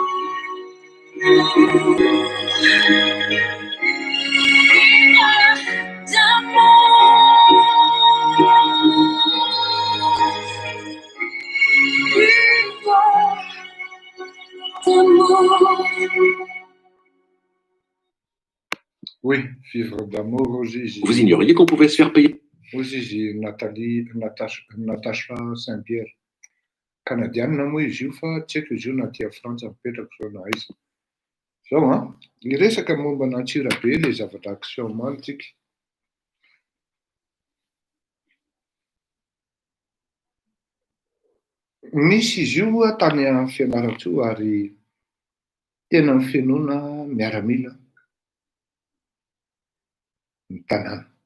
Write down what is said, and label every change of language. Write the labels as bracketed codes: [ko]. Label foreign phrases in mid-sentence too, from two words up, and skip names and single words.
[fr] Vivre d'amour. Oui, vivre d'amour au Gigi. Vous ignoriez qu'on pouvait se faire payer? Au Gigi, Natacha Saint-Pierre. [mg] Canadiana moa izy io fa tsy haiko izy io na tia Frantsa mipetraka sao na aiza. Zao iresaka momba Antsirabe le zavatra action mantsika. Misy izy io tany amin'ny Fianarantsoa ary tena ny fianoana miaramila ny tanàna.